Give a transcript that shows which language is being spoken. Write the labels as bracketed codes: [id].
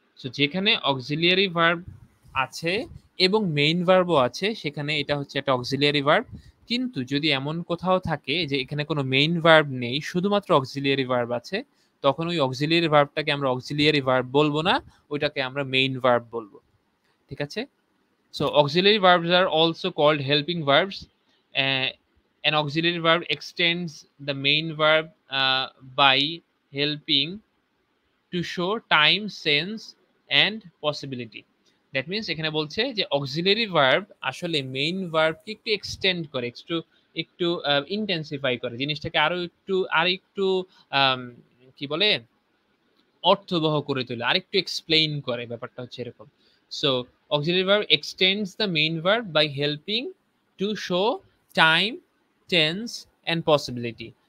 [bn] So যেখানে auxiliary verb আছে এবং মেইন ভার্বও আছে, সেখানে এটা হচ্ছে একটা অক্সিলিয়ারি ভার্ব। কিন্তু যদি এমন কোথাও থাকে যে এখানে কোনো মেইন ভার্ব নেই, শুধুমাত্র অক্সিলিয়ারি ভার্ব আছে, তখন ওই অক্সিলিয়ারি ভার্বটাকে আমরা অক্সিলিয়ারি ভার্ব বলবো না, ওইটাকে আমরা মেইন ভার্ব বলবো। ঠিক আছে? [en] So auxiliary verbs are also called helping verbs. Uh, an auxiliary verb extends the main verb by helping to show time, sense, and possibility. That means [bn] এখানে বলছে যে auxiliary verb আসলে main verb কে একটু extend করে, একটু intensify করে, জিনিসটাকে আরেকটু কি বলে অর্থবহ করে তোলে, আরেকটু এক্সপ্লেইন করে, ব্যাপারটা হচ্ছে এরকম। [en] So auxiliary verb extends the main verb by helping to show time, tense and possibility.